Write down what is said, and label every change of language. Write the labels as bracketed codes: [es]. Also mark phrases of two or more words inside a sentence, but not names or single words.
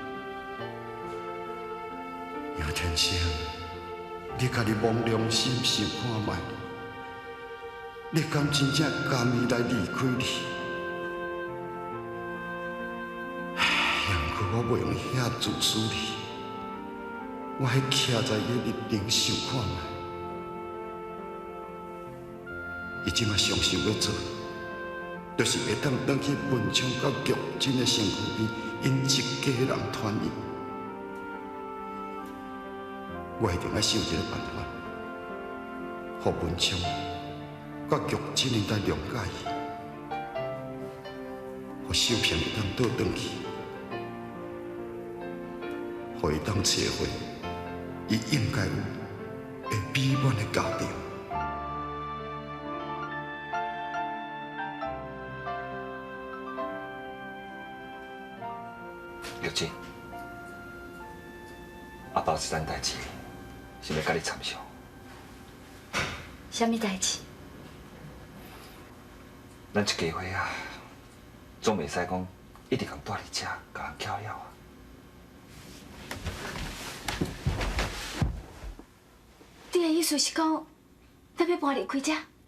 [nan] 杨天生。你家己摸良心想看卖，你敢真正甘伊来离开你？也毋过我袂用遐自私你，我还徛在伊日顶想看卖。伊即马上想要做，就是会当转去文昌甲玉珍的身躯边，因一家人团圆。我一定要想一个办法，互文昌、甲玉珍会当谅解伊，互秀萍会当倒转去，互伊当找回伊应该有的美满的家庭。玉珍，阿爸有一件代志。是要甲你参详。什么代志？咱一家伙啊，总袂使讲一直共住伫遮，甲人搅扰啊。你的意思是讲，咱要搬离开遮？